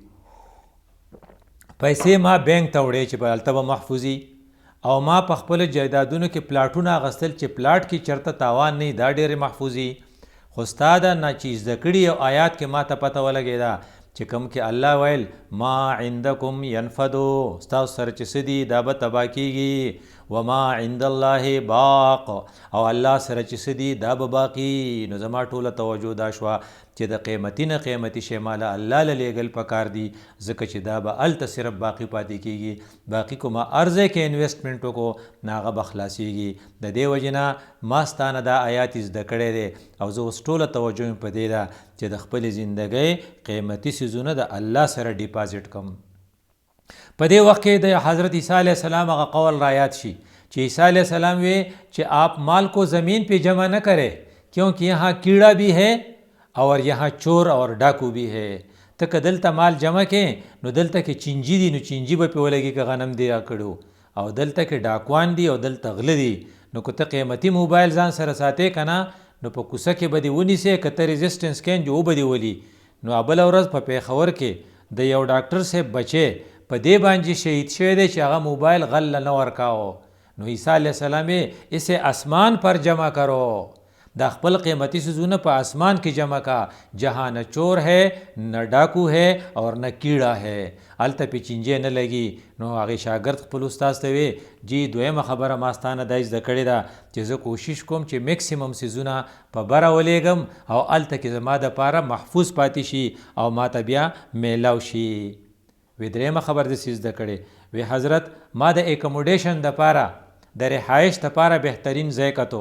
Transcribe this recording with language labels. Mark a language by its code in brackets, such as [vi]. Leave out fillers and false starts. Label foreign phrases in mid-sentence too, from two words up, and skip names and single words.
[ps] پیسې ما بینک ته وړې چې به هلته به محفوظي او ما په خپل جایدادونو کې پلاټونه اخیستل چې پلاټ کې چرته تاوان نه دا ډېرې محفوظي خو ستا دا نه چې زده کړي او آیات کې ما ته پته ولګېده چې کوم کې الله ویل [ar] ما عندکم ینفدو [ps] ستاسو سره چې څه دي دا به تباه کېږي [ar] وما عند الله باق [ps] او الله سره چې څه دي دا به باقي. نو زما ټوله توجه دا شوه چې د قیمتي نه قیمتي شی ماله الله له لیږل پکار دي ځکه چې دا به هلته صرف باقي پاتې کېږي. باقي کومه ارزه کې انویسټمنټ وکړو نو هغه به خلاصېږي. د دې وجې نه ما ستانه دا آیات زده کړی دی او زه اوس ټوله توجه مې په دې ده چې د خپلې زندګۍ قیمتي څیزونه د الله سره ډیپازټ کړم. په دې وخت کې د حضرت عیسی علیہ السلام هغه قول را یاد شي چې عیسی علیہ السلام وی چې [ur] آپ مال کو زمین پہ جمع نہ کرے کیونکہ یہاں کیڑا بھی ہے [ps] اور یہاں چور اور ډاکو بھی ہے. ته که دلته مال جمع کې نو دلته کې چینجي دي نو چینجي به پې ولګي که غنم دی راکړو، او دلته کې ډاکوان دي او دلته غله دي. نو که ته قیمتي موبایل ځان سره ساتې که نه نو په کوڅه کې به دې ونیسې، که ته ریزسټنس کین جو به دې ولي. نو بله ورځ په پېښور کې د یو ډاکټر صاحب بچی په دې باندې شهید شوی دی چې هغه موبایل غل نه ورکاو. [ur] نو عیسی علیہ السلام اسے آسمان پر جمع کرو، [ps] دا خپل قیمتي څیزونه په آسمان کې جمع کا، [ur] جہاں نہ چور ہے نہ ډاکو ہے اور نہ کیڑا ہے، [ps] هلته پې چینجی نه لګي. نو هغې شاګرد خپل استاذ ته وی جی دویمه خبره ما ستانه دا زده کړې ده چې زه کوشش کوم چې میکسیمم څیزونه په بره ولیږم او هلته کې زما دپاره محفوظ پاتې شي او ما ته بیا میلاو شي. وی دریمه خبر داسې زده کړې وی حضرت ما د اکوموډیشن دپاره د رهایش دپاره بهترین ځای کتو.